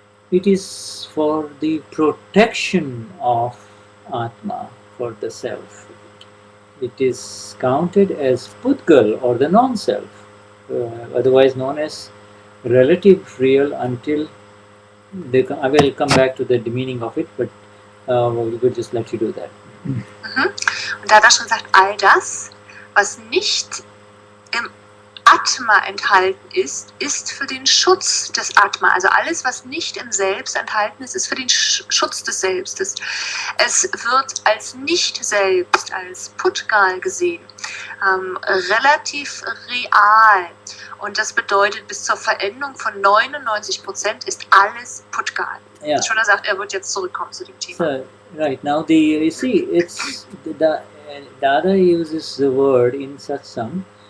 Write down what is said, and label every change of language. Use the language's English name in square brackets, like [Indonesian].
[English] It is for the protection of Atma, for the self. It is counted as Pudgal or the non-self, otherwise known as relative real until I will come back to the meaning of it, but we will just let you do that. [German] Und Dadashri sagt, all das, was nicht im Atma enthalten ist, ist für den Schutz des Atma. Also alles, was nicht im Selbst enthalten ist, ist für den Schutz des Selbstes. Es wird als Nicht-Selbst, als Pudgal gesehen, relativ real. Und das bedeutet, bis zur Verendung von 99% ist alles Pudgal. [English] Yeah. [German] Shuddha sagt, er wird jetzt zurückkommen zu dem Thema. [English] So, right, now you see, it's Dada uses the word in Satsang